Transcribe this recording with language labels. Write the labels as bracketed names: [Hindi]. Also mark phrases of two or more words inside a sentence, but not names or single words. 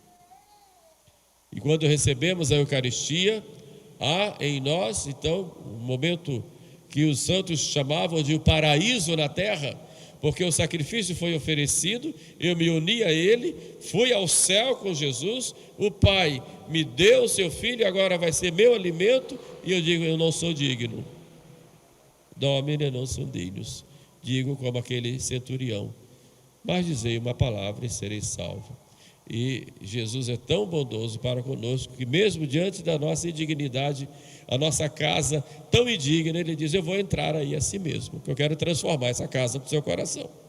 [Portuguese] E quando recebemos a Eucaristia, há em nós então um momento que os santos chamavam de o paraíso na terra, porque o sacrifício foi oferecido, eu me uni a Ele, fui ao céu com Jesus, o Pai me deu o seu Filho, agora vai ser meu alimento, e eu digo: eu não sou digno. [Latin] Domine non sum dignus. [Portuguese] Digo como aquele centurião: mas dizei uma palavra e serei salvo. E Jesus é tão bondoso para conosco que mesmo diante da nossa indignidade, a nossa casa tão indigna, Ele diz: eu vou entrar aí a si mesmo, que eu quero transformar essa casa no seu coração.